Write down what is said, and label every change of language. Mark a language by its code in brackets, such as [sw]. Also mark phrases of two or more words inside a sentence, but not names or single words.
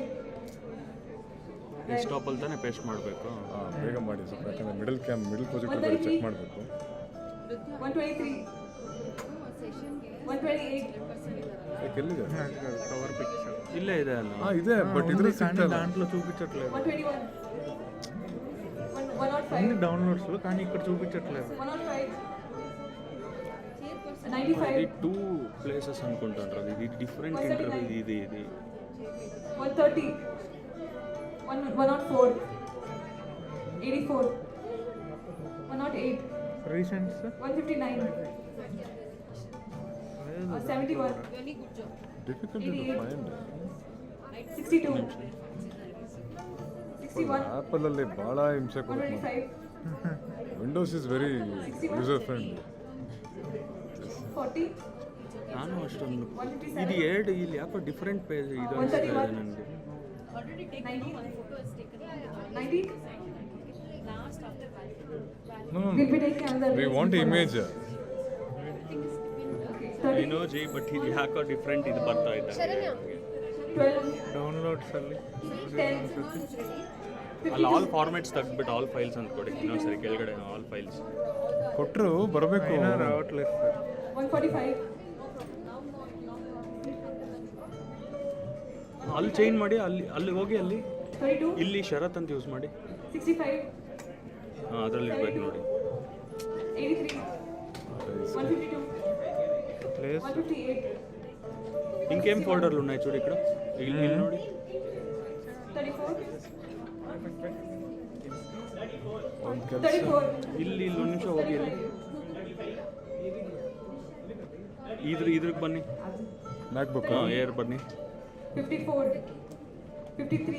[kn] ಡೆಸ್ಕ್ಟಾಪ್ ಅಲ್ಲಿ ತಾನೇ ಪೇಸ್ಟ್ ಮಾಡಬೇಕು ಹಾಂ ಬೇಗ ಮಾಡಿ ಸ್ವಲ್ಪ ಯಾಕಂದರೆ [en] middle project check [kn] ಮಾಡಬೇಕು 123 128 ಎಲ್ಲಿದೆ [en] cover pic [kn] ಇಲ್ಲೇ ಇದೆ ಅಲ್ಲ ಹಾಂ ಇದೆ ಬಟ್ ಇದ್ರ ಸಿಗ್ತಲ್ಲ [te] దాంట్లో చూపించట్లేదు 121 105 డౌన్లోడ్స్ లో కానీ ఇక్కడ చూపించట్లేదు 105 95 ఇది 2 ప్లేసెస్ అనుకుంటాను ఇది [en] different interview [te] ఇది 130 104 84 108 రీసెంట్స్ 159 71 [en] difficult to find 62 61 [kn] ಆಪಲ್ ಅಲ್ಲಿ ಬಹಳ ಹಿಂಸೆ ಕೊಡುತ್ತೆ 125 [en] Windows is very user friendly [kn] 40 ನಾನು ಅಷ್ಟೊಂದು ಇದು ಎರಡು ಇಲ್ಲಿ ಯಾಕೋ [en] different page [kn] ಇದು ನನಗೆ 90 [en] no we want image I know Jay but [kn] ಇದು ಯಾಕೋ ಡಿಫರೆಂಟ್ ಇದು ಬರ್ತಾ ಇದೆ 12 ಡೌನ್ಲೋಡ್ಸ್ ಅಲ್ಲಿ 10 ಅಲ್ಲಿ [en] all formats [kn] ತೆಗೆದ್ಬಿಟ್ಟು [en] all files [kn] ಅಂತ ಕೊಡಿ ಇನ್ನೊಂದು ಸರಿ ಕೆಳಗಡೆ [en] all files [kn] ಕೊಟ್ಟರು ಬರಬೇಕು ರಾವಟ್ಲೆಸ್ 145 ಅಲ್ಲಿ ಚೇಂಜ್ ಮಾಡಿ ಅಲ್ಲಿ ಹೋಗಿ ಅಲ್ಲಿ 32 ಇಲ್ಲಿ ಶರತ್ ಅಂತ ಯೂಸ್ ಮಾಡಿ 65 ಹಾಂ ಅದರಲ್ಲಿ ಇರಬೇಕು ನೋಡಿ 83 152 [te] ప్లేస్ 158 ఇంకేం ఫోల్డర్లు ఉన్నాయి చూడు ఇక్కడ [kn] ಇಲ್ಲಿ ನೋಡಿ 34 ಇಲ್ಲಿ ಒಂದು ನಿಮಿಷ ಹೋಗಿ ಇಲ್ಲಿ ಇದ್ರಿಗೆ ಬನ್ನಿ ಮ್ಯಾಕ್ಬುಕ್ ಏರ್ ಬನ್ನಿ 54 53